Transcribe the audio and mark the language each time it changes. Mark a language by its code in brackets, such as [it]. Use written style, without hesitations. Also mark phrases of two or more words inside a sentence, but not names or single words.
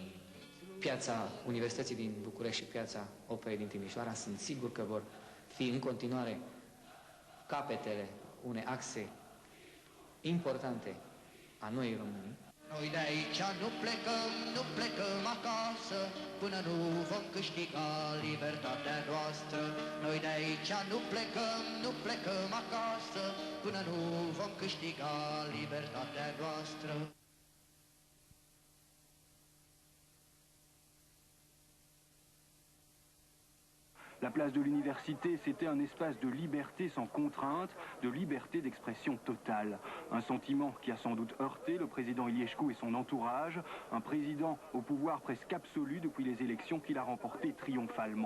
[ro] Piața Universității din București și piața Operei din Timișoara sunt sigur că vor fi în continuare capetele unei axe importante a Noii Românii. Noi de aici nu plecăm acasă, până nu vom câștiga libertatea noastră. Noi de aici nu plecăm acasă, până nu vom câștiga libertatea noastră. [fr] La place de l'université, c'était un espace de liberté sans contrainte, de liberté d'expression totale. Un sentiment qui a sans doute heurté le président Iliescu et son entourage, un président au pouvoir presque absolu depuis les élections qu'il a remportées triomphalement.